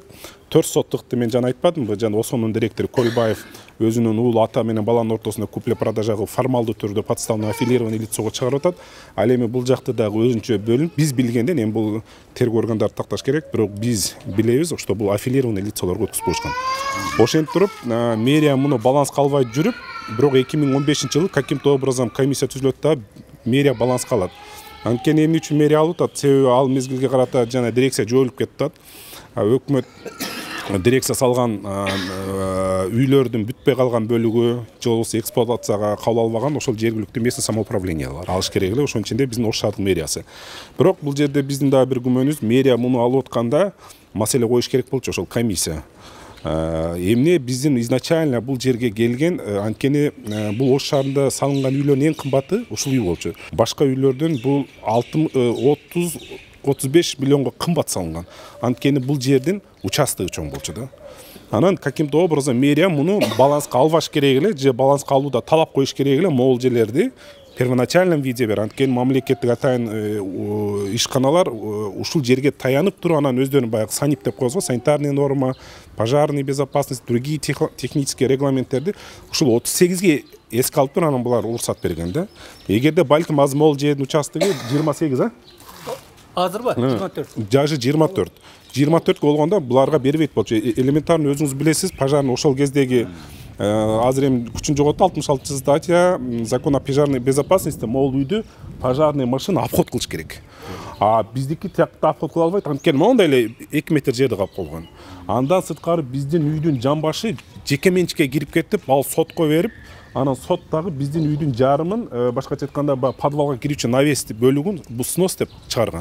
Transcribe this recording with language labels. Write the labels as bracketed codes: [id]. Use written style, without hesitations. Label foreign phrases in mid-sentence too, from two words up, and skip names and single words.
[ky] 4 соттукты мен жана айтпадымбы, жана Осонун директору Көлбаев өзүнүн уулу ата менен баланын ортосунда [ru] купля продажа [ky] кылып формалдуу түрдө [ru] подставно аффилированный [ky] лицого чыгарып атат. Ал эми бул жакты дагы өзүнчө бөлүнүп, биз билгенден, эми бул тергөө органдары такташ керек, бирок биз билебиз, что бул аффилированный лицолорго өткүзүп коюшкан. Ошентип туруп, мэрия муну баланска албай жүрүп, бирок 2015-жылы [ru] каким-то образом [ky] комиссия түзүлөт да, мэрия баланска алат. Анткени эмне үчүн мэрия алып атат? Себеби ал мезгилге карата жана дирекция жоюлуп кетип атат. Өкмөт дирекция салган үйлөрдүн бүтпөй калган бөлүгү же болбосо эксплуатацияга кабыл албаган, ошол жергиликтүү местный самоуправлениялар алыш керек эле, ошонун ичинде биздин Ош шаардык мэриясы. Бирок бул жерде биздин дагы бир күмөнүбүз, мэрия муну алып атканда маселе коюш керек болчу, ошол комиссия. Эмне биздин изначально бул жерге келген, анткени бул Ош шаарында салынган үйлөрдүн эң кымбаты ушул үй болчу. Башка үйлөрдөн бул 30-35 миллионго кымбат салынган. Анткени бул жердин участогу чоң болчу да. Анан [ru] каким-то образом [ky] мэрия муну баланска албаш керек эле, же баланска алууда талап коюш керек эле, могул жерлерди [ru] первоначальном виде [ky] бер. Анткени мамлекеттик атайын ишканалар ушул жерге таянып туруп, анан өздөрүнүн баягы санип деп коебуз го, [ru] санитарный норма, пожарный безопасность, другие технические [ky] регламенттерди ушул 38ге эске алып туруп, анан булар уруксат берген да. Эгерде балким азыр могул жердин участогу 28, Азырбы? 24. Даже 24. 24 болгондо буларга бербейт болчу. Элементарно өзүңүз билесиз, пожарный ошол кездеги азыр эми күчүн жоготу 66 [ru] статья закон о пожарной безопасности, [ky] могул үйдү [ru] пожарный машина [ky] обход кылыш керек. Биздики тиякта обход кыла албайт, анткени моундай эле 2 метр жерди калып калган. Андан сырткары биздин үйдүн жамбашы жеке менчикке кирип кетип, ал сотко берип, анан сот дагы биздин үйдүн жарымын, башкача айтканда подвалга кирүүчү навес бөлүгүн бул снос деп чыгарган.